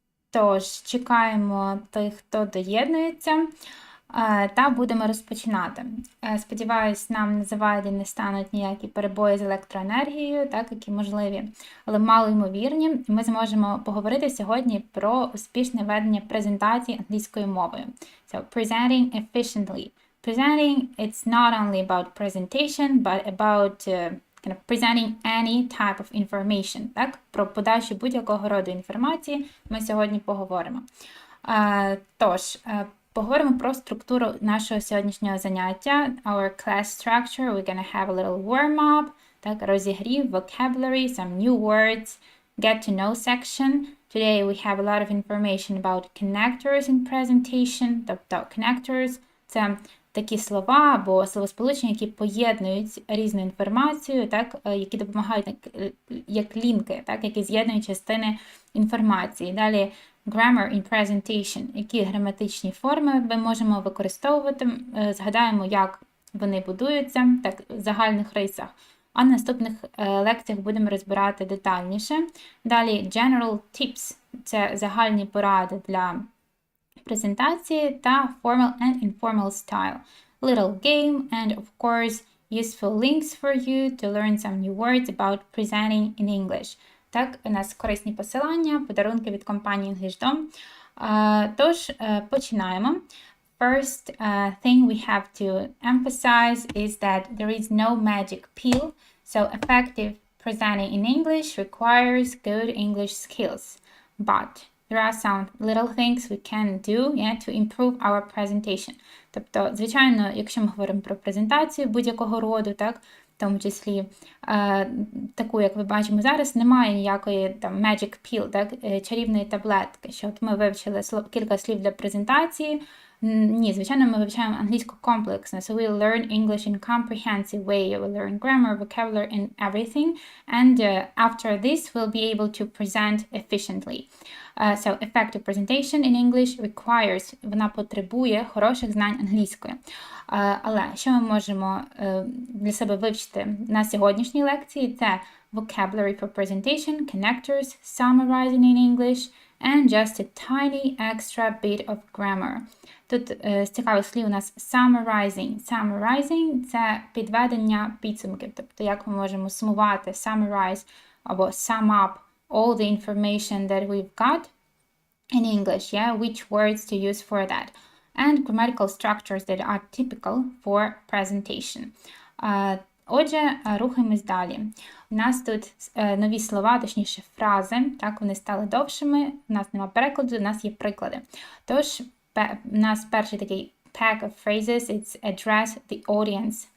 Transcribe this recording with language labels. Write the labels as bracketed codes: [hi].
[uk] Тож, чекаємо тих, хто доєднується, та будемо розпочинати. Сподіваюсь, нам на заваді не стануть ніякі перебої з електроенергією, які можливі, але малоймовірні. Ми зможемо поговорити сьогодні про успішне ведення презентації англійською мовою. [en] So, presenting efficiently. Presenting, it's not only about presentation, but about presenting any type of information. [uk] Про подачу будь-якого роду інформації ми сьогодні поговоримо. Тож, поговоримо про структуру нашого сьогоднішнього заняття. [en] Our class structure, we're going to have a little warm-up, розігрів, vocabulary, some new words, get to know section. Today we have a lot of information about connectors in presentation. [uk] Тобто connectors – це такі слова або словосполучення, які поєднують різну інформацію, які допомагають як лінки, які з'єднують частини інформації. Далі [en] grammar in presentation, [uk] які граматичні форми ми можемо використовувати. Згадаємо, як вони будуються, в загальних рисах. А на наступних лекціях будемо розбирати детальніше. Далі [en] general tips [uk] – це загальні поради для презентації та [en] formal and informal style. Little game and, of course, useful links for you to learn some new words about presenting in English. [uk] У нас корисні посилання, подарунки від компанії Englishdom. Тож, починаємо. [en] First thing we have to emphasize is that there is no magic pill, so effective presenting in English requires good English skills. But there are some little things we can do to improve our presentation. [uk] Тобто, звичайно, якщо ми говоримо про презентацію будь-якого роду, в тому числі таку, як ви бачимо зараз, немає ніякої magic pill, чарівної таблетки, що от ми вивчили кілька слів для презентації. Ні, звичайно, ми вивчаємо англійську комплексно. [en] So we'll learn English in comprehensive way. We'll learn grammar, vocabulary and everything. And after this, we'll be able to present efficiently. So effective presentation in English requires, [uk] вона потребує хороших знань англійської. Але що ми можемо для себе вивчити на сьогоднішній лекції? [en] Це vocabulary for presentation, connectors, summarizing in English, and just a tiny extra bit of grammar. [uk] Тут з цікавих слів у нас summarizing. Summarizing – це підведення підсумків. Тобто, як ми можемо сумувати, [en] summarize або sum up all the information that we've got in English, which words to use for that. And grammatical structures that are typical for presentation. [uk] Отже, рухаємось далі. У нас тут нові слова, точніше фрази, вони стали довшими, у нас нема перекладу, у нас є приклади. Тож, у нас перший такий [en] pack of phrases, it's address the audience.